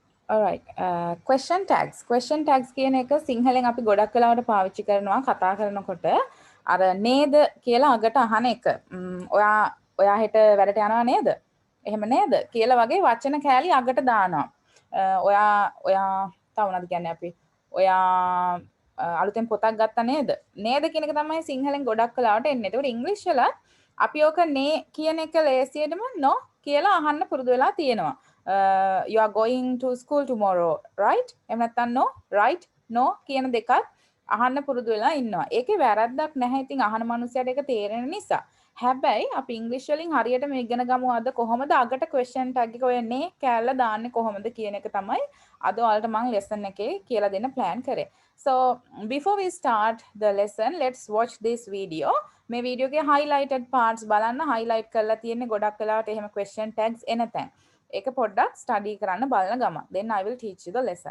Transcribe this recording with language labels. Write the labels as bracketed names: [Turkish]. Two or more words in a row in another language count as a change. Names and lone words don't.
[English] Alright. Question tags. Question tags [Sinhala] කියන එක සිංහලෙන් අපි ගොඩක් වෙලාවට පාවිච්චි කරනවා කතා කරනකොට අර නේද කියලා අගට අහන එක. ඔයා හෙට වැඩට යනවා නේද? එහෙම නේද? කියලා වගේ වචන කෑලි අගට දානවා. ඔයා තව මොනවද කියන්නේ අපි? ඔයා අලුතෙන් පොතක් ගත්තා නේද? නේද කියන එක තමයි සිංහලෙන් ගොඩක් වෙලාවට එන්නේ. ඒකට ඉංග්‍රීසි වල අපි ඕක නේ කියන එක ලේසියෙටම no කියලා අහන්න පුරුදු වෙලා තියෙනවා. [English] You are going to school tomorrow, right? [Sinhala] එහෙම නැත්නම් [English] no, right? [Sinhala] No කියන දෙකත් අහන්න පුරුදු වෙලා ඉන්නවා. ඒකේ වැරද්දක් නැහැ. ඉතින් අහන මනුස්සයට ඒක තේරෙන නිසා. හැබැයි අපි ඉංග්‍රීසි වලින් හරියටම ඉගෙන ගමු අද කොහොමද අගට [English] question tag [Sinhala] එක ඔය නේ කෑල්ල දාන්නේ කොහොමද කියන එක තමයි අද ඔයාලට මම lesson එකේ කියලා දෙන්න plan කරේ. [English] So before we start the lesson, let's watch this video. [Sinhala] මේ වීඩියෝ එකේ [English] highlighted parts [Sinhala] බලන්න highlight කරලා තියෙන්නේ ගොඩක් වෙලාවට එහෙම question tags එන තැන්. ඒක පොඩ්ඩක් study කරන්න බලන ගමන්. [English] Then I will teach you the lesson.